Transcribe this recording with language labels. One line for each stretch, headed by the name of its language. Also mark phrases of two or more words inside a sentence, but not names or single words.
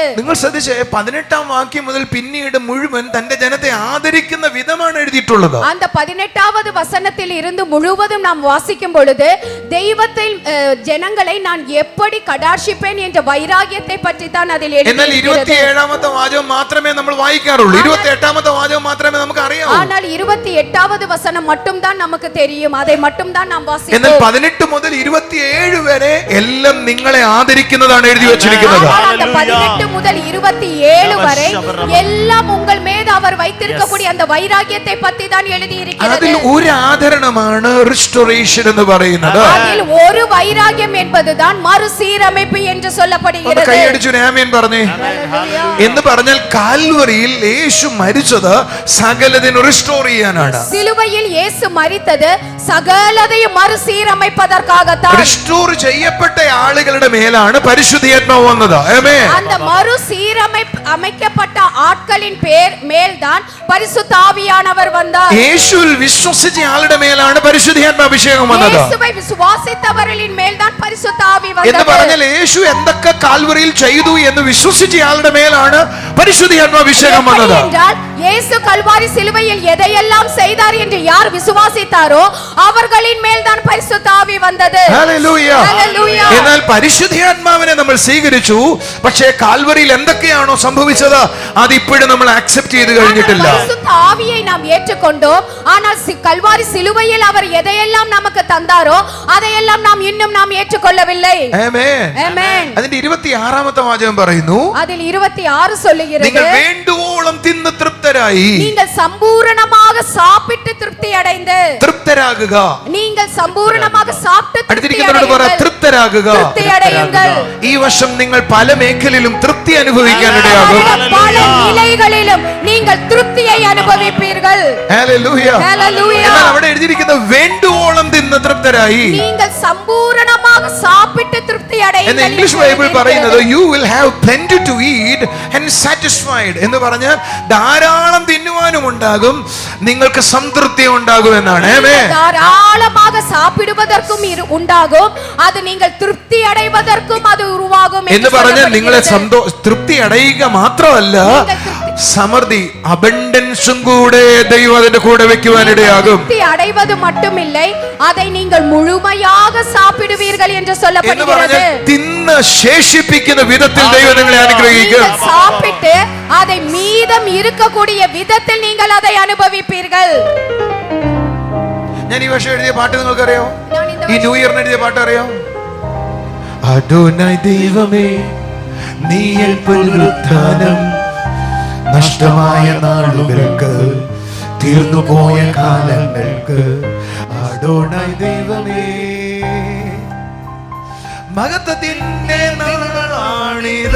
Malayalam: നിങ്ങൾ ശ്രദ്ധിച്ചേ 18-ാം വാക്യം മുതൽ പിന്നീട് മുഴുവൻ തന്റെ ജനത്തെ ആദരിക്കുന്ന വിധമാണ് എഴുതിയിട്ടുള്ളത്.
Tamil: அந்த 18வது வசனத்தில் இருந்து முழுவதும் நாம் வாசிக்கும் பொழுது தெய்வத்தை ஜனங்களை நான் எப்படி கடாட்சிப்பேன் என்ற வைராகியத்தை பற்றி தான் அதில்
Malayalam: എന്നാൽ
Tamil: எழுதியிருக்கிறது.
Malayalam: 27-ാമത്തെ വാചകം മാത്രമേ നമ്മൾ വായിക്കാറുള്ളൂ. 28-ാമത്തെ വാചകം മാത്രമേ നമുക്ക് അറിയാവൂ.
Tamil: ஆனால் 28வது வசனம் மட்டும் தான் நமக்கு தெரியும். அதை மட்டும் தான் நாம்
Malayalam: എന്നാൽ
Tamil: வாசிப்போம்.
Malayalam: 18 മുതൽ 27 വരെ എല്ലാം നിങ്ങളെ ആദരിക്കുന്നതാണ് എഴുതി വച്ചിരിക്കുന്നത്.
Tamil: ஆனால் அந்த 18 முதல் 27 வரை எல்லாம் உங்கள் மீது அவர் வைத்திருக்கக்கூடிய அந்த வைராகியத்தை பற்றி தான் எழுதி இருக்கிறது.
Malayalam: അതിൽ ഒരു ആദരണമാണ് റിസ്റ്റോറേഷൻ എന്ന് പറയുന്നത്.
Tamil: அதில் ஒரு வைராகியம் என்பதுதான் மறுசீரமைப்பு என்று சொல்லப்படுகிறது.
Malayalam: കൈയടിച്ചു ആമേൻ പറഞ്ഞേ. എന്ന് പറഞ്ഞാൽ കാൽവറിയിൽ യേശു മരിച്ചത് സകലതിനും റിസ്റ്റോർ ചെയ്യാനാണ്.
Tamil: சிலுவையில் இயேசு மரித்தது സകലതയും മറുസീരமைப்பதற்காகத்தான்.
Malayalam: റിസ്റ്റോർ ചെയ്യപ്പെട്ട ആളുകളുടെ മേലാണ് പരിശുദ്ധാത്മാവ് വന്നത്. ആമേൻ.
Tamil: அந்த மறுசீரமைக்கப்பட்ட ஆட்களின் மேல்தான் பரிசுத்த ஆவியானவர் வந்தார்.
Malayalam: യേശുവിൽ വിശ്വസിച്ച ആളുടെ മേലാണ് പരിശുദ്ധാത്മാ അഭിഷേകം വന്നത്.
Tamil: இயேசுவை விசுவாசித்தவர்களின் மேல்தான் பரிசுத்த ஆவி
Malayalam: എന്ന്
Tamil: வந்தது.
Malayalam: പറഞ്ഞാൽ യേശു എന്തൊക്കെ കാൽവറിയിൽ ചെയ്തു എന്ന് വിശ്വസിച്ച ആളുടെ മേലാണ് പരിശുദ്ധാത്മാ അഭിഷേകം വന്നത്.
Tamil: என்றால் இயேசு கல்வாரி சிலுவையில் எதையெல்லாம் செய்தார் என்று யார் விசுவாசித்தாரோ அவர்களின் மேல்தான் பரிசுத்த ஆவி வந்தது.
Malayalam: ഹല്ലേലൂയ. ഹല്ലേലൂയ. എന്നാൽ പരിശുദ്ധാത്മാവിനെ നമ്മൾ സ്വീകരിച്ചു. പക്ഷേ കാൽവറിയിൽ എന്തൊക്കെയാണോ സംഭവിച്ചത് അത് ഇപ്പോഴും നമ്മൾ അക്സെപ്റ്റ് ചെയ്ത് കഴിഞ്ഞിട്ടില്ല.
Tamil: பரிசுத்த ஆவியை நாம் ஏற்றுக்கொண்டோம். ஆனால் கல்வாரி சிலுவையில் அவர் எதையெல்லாம் நமக்கு தந்தாரோ அதையெல்லாம் நாம் ஏற்றுக்கொள்ளவில்லை.
Malayalam: ആമേൻ.
Tamil: ஆமென்.
Malayalam: അതിന്റെ 26-ാമത്തെ വാചകം പറയുന്നു,
Tamil: அதில் 26 சொல்லுகிறது,
Malayalam: നിങ്ങൾ വേണ്ടുവോളം തിന്ന് തൃപ്തരായി.
Tamil: நீங்கள் சம்பூரணமாக சாப்பிட்டு திருப்தி அடைந்து.
Malayalam: തൃപ്തരാകുക.
Tamil: நீங்கள் சம்பூரணமாக சாப்பிட்டு திருப்தி
Malayalam: അടുത്തിരിക്കുന്നവരോട് പറ,
Tamil: அடையுங்கள்.
Malayalam: തൃപ്തരാകുക.
Tamil: திருப்தி அடையுங்கள்.
Malayalam: ഈ വർഷം നിങ്ങൾ പല മേഖലയിലും തൃപ്തി അനുഭവിക്കാനിടയാകും.
Tamil: பல நிலைகளிலும் நீங்கள் திருப்தியை அனுபவிப்பீர்கள்.
Malayalam: ഹല്ലേലൂയ. ഹല്ലേലൂയ. എന്നാൽ അവിടെ എഴുതിയിരിക്കുന്ന വേണ്ടുവോളം തിന്ന് തൃപ്തരായി
Tamil: நீங்கள் சம்பூரணமாக சாப்பிட்டு திருப்தி
Malayalam: എന്ന്
Tamil: அடையுங்கள்.
Malayalam: ഇംഗ്ലീഷ് ബൈബിൾ പറയുന്നത്
English: you will have plenty to eat and satisfied
Malayalam: എന്ന് പറഞ്ഞാൽ ധാരാളം തിന്നുവാനും ഉണ്ടാകും, നിങ്ങൾക്ക് സംതൃപ്തി ഉണ്ടാകും എന്നാണ്. ആമേൻ.
Tamil: தாராளமாக சாப்பிடுவதற்கும் உண்டாகும், அது நீங்கள் திருப்தி அடைவதற்கும் அது உருவாகும்
Malayalam: എന്ന് പറഞ്ഞാൽ നിങ്ങളെ തൃപ്തി അടയുക മാത്രമല്ല, സമൃദ്ധി അബണ്ടൻസും കൂടെ ദൈവം അതിന്റെ കൂടെ വെക്കുവാനിടയാകും.
Tamil: திருப்தி அடைவது மட்டுமில்லை, அதை நீங்கள் முழுமையாக சாப்பிடுவீர்கள் என்று
Malayalam: എന്ന്
Tamil: சொல்லப்படுகிறது.
Malayalam: പറഞ്ഞാൽ തിന്ന് ശേഷിപ്പിക്കുന്ന വിധത്തിൽ ദൈവം നിങ്ങളെ അനുഗ്രഹിക്കും.
Tamil: நீங்கள் சாப்பிட்டு அதை மீதம் இருக்கக்கூடிய விதத்தில் நீங்கள் அதை அனுபவிப்பீர்கள்.
Malayalam: ഞാൻ ഈ വർഷം എഴുതിയ പാട്ട് നിങ്ങൾക്കറിയോ?
Tamil: நான் இந்த
Malayalam: ഈ
English: New Year
Malayalam: എഴുതിയ പാട്ട് അറിയോ? അദോനായി ദൈവമേ നീയൽ പുനരുത്ഥാനം, നഷ്ടമായ നാളുകൾക്ക് തീർന്നുപോയ കാലങ്ങൾക്ക്. അദോനായി ദൈവമേ മഹത്വത്തിന്റെ നാളാണിത്.